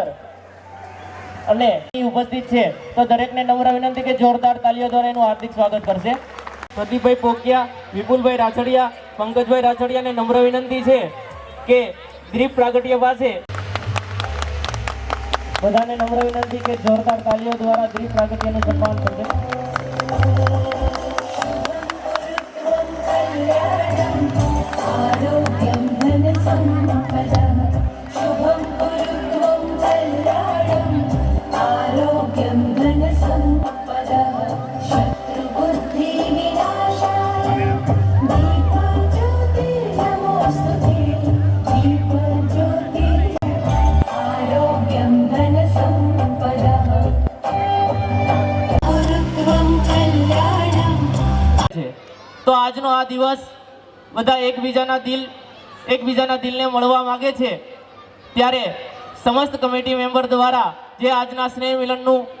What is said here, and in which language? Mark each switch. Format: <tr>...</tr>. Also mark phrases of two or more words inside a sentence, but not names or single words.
<gu>અને ઉપસ્થિત છે તો દરેકને નમ્ર વિનંતી કે જોરદાર તાલીઓ દ્વારા એનું હાર્દિક સ્વાગત કરશે. પ્રદીપભાઈ પોકિયા, વિપુલભાઈ રાછડિયા, પંકજભાઈ રાછડિયાને નમ્ર વિનંતી છે કે દીપ પ્રાગટ્ય પાસે બધાને નમ્ર વિનંતી કે જોરદાર તાલીઓ દ્વારા દીપ પ્રાગટ્યનું સન્માન કરશે.</gu> <sa>आरोग्यं धनसम्पदः शुभं कुरुत्वं कल्याणम् आरोग्यं धनसम्पदः शत्रुबुद्धिविनाशाय दीपज्योतिर्नमोऽस्तुते दीपज्योतिर् आरोग्यं धनसम्पदः कुरुत्वं कल्याणम्.</sa> <gu>તો આજનો આ દિવસ બધા એકબીજાના દિલને મળવા માંગે છે ત્યારે સમસ્ત</gu> <en>committee member</en> <gu>દ્વારા જે આજના સ્નેહ મિલનનું</gu>